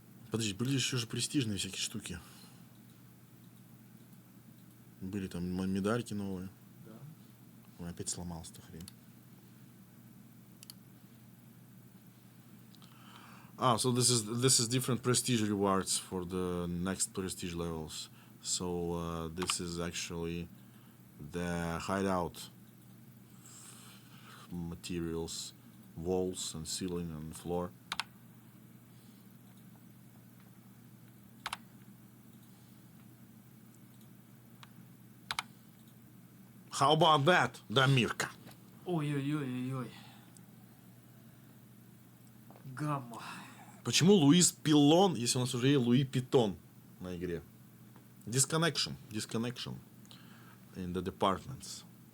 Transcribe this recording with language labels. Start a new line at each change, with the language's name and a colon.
Russian: Подожди, были еще же престижные всякие штуки. Были там медальки новые. Да. Ой, опять сломалась эта хрень.
English: So this is different prestige rewards for the next prestige levels. So this is actually the hideout materials, walls and ceiling and floor. How about that, Damirka?
Russian: Ой-ой-ой-ой-ой. Гамма. Почему Луис Пилон, если у нас уже есть Луи Питон на игре?
English: Disconnection in the departments.